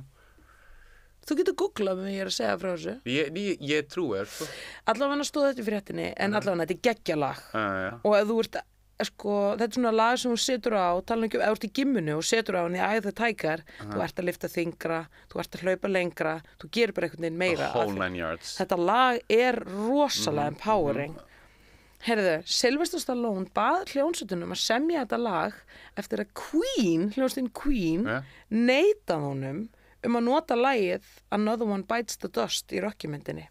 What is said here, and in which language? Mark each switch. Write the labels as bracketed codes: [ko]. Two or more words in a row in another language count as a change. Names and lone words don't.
[is] Þú getur googlað mig, ég að segja frá þessu. Ég trúi þér, sko. Allavega stóð þetta í fréttinni, en allavega þetta geggjalag. Og ef þú ert, sko, þetta svona lag sem þú setur á, tala ekki ef þú ert í gimmunu og setur á hann í Eye of the Tiger, þú ert að lyfta þyngra, þú ert að hlaupa lengra, þú gerir bara einhvern veginn meira. [en] The whole 9 yards. [is] Þetta lag rosalega empowering. Heyrðu, Sylvester Stallone bað hljómsveitunum að semja þetta lag eftir að hljómsveitin Queen neitað honum að nota lagið Another One Bites the Dust í Rocky-myndinni.